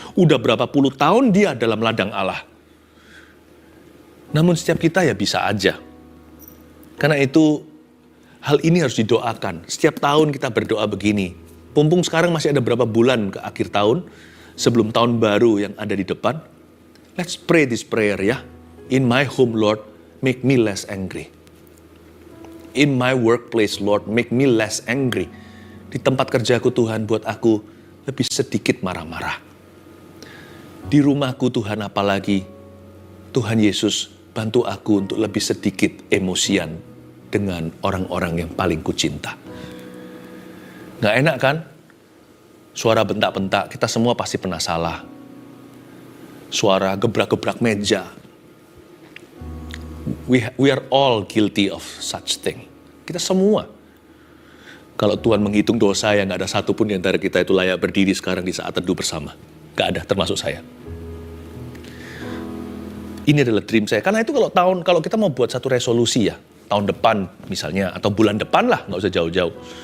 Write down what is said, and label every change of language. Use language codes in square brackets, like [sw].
[id] Udah berapa puluh tahun dia dalam ladang Allah. Namun setiap kita ya bisa aja. Karena itu hal ini harus didoakan. Setiap tahun kita berdoa begini. Mumpung sekarang masih ada berapa bulan ke akhir tahun, sebelum tahun baru yang ada di depan. [en] Let's pray this prayer ya. In my home, Lord, make me less angry. In my workplace, Lord, make me less angry. [id] Di tempat kerjaku Tuhan, buat aku lebih sedikit marah-marah. Di rumahku Tuhan, apalagi Tuhan Yesus bantu aku untuk lebih sedikit emosian dengan orang-orang yang paling kucinta. Gak enak kan? Suara bentak-bentak, kita semua pasti pernah salah. Suara gebrak-gebrak meja. [en] We are all guilty of such thing. [id] Kita semua. Kalau Tuhan menghitung dosa yang gak ada satupun di antara kita itu layak berdiri sekarang di saat teduh bersama. Gak ada, termasuk saya. Ini adalah dream saya. Karena itu kalau kita mau buat satu resolusi ya, tahun depan misalnya, atau bulan depan lah, gak usah jauh-jauh.